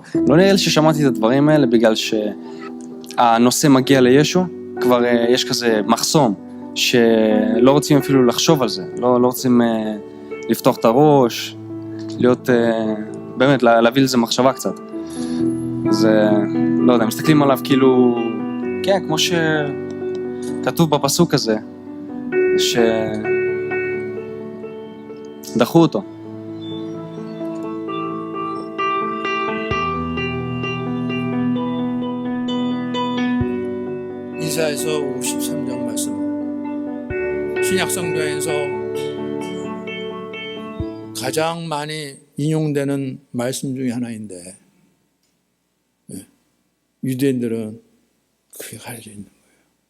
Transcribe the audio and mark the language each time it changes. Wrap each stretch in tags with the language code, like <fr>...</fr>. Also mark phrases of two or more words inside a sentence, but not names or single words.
<he>לא נראה לי ששמעתי את הדברים האלה בגלל שהנושא מגיע לישו, כבר יש כזה מחסום, שלא רוצים אפילו לחשוב על זה, לא רוצים לפתוח את הראש, להיות, באמת, להביא לזה מחשבה קצת. אז לא יודע, מסתכלים עליו כאילו, כן, כמו שכתוב בפסוק הזה, שדחו אותו.</he> <ko>이사야서 53장 말씀, 신약성경에서 가장 많이 인용되는 말씀 중에 하나인데, 유대인들은 그게 가려져 있는 거예요.</ko>